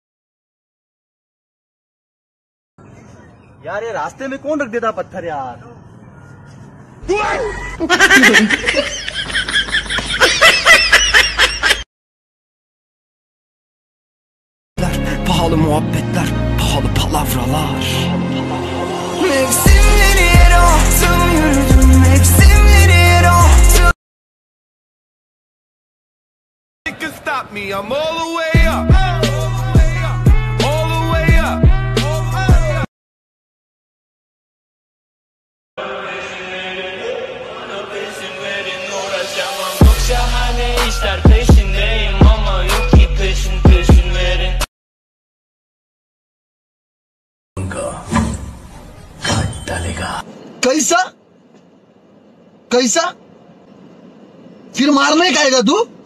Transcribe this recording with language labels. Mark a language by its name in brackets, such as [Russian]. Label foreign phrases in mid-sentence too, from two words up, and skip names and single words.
[Hindi] यार ये रास्ते में कौन रख देता पत्थर यार? [Turkish] Pahalı muhabbetler, pahalı palavralar. Mevsimleri yer attım, yürüdüm mevsimleri yer attım. [English] You can stop me, I'm all the way up. All the way up. [Turkish] Çok şahane işler peşindeyim ama yok ki peşin verin. [Hindi] कैसा कैसा फिर मारने का आएगा तू?